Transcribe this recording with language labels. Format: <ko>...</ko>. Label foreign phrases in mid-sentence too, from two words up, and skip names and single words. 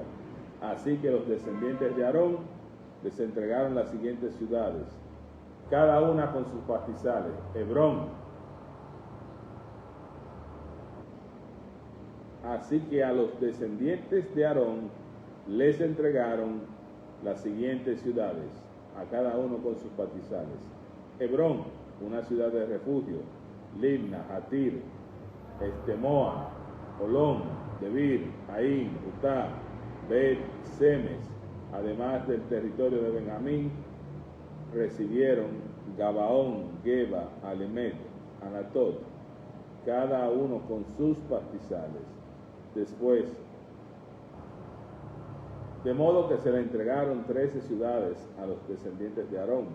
<es>Así que los descendientes de Aarón les entregaron las siguientes ciudades, cada una con sus pastizales: Hebrón. Así que a los descendientes de Aarón les entregaron las siguientes ciudades, a cada uno con sus pastizales: Hebrón, una ciudad de refugio; Libna, Hatir, Estemoa, Olón, Debir, Aín, Utá, Bet, Semes. Además del territorio de Benjamín, recibieron Gabaón, Geba, Alemet, Anatot, cada uno con sus pastizales. Después, de modo que se le entregaron 13 ciudades a los descendientes de Aarón.</es>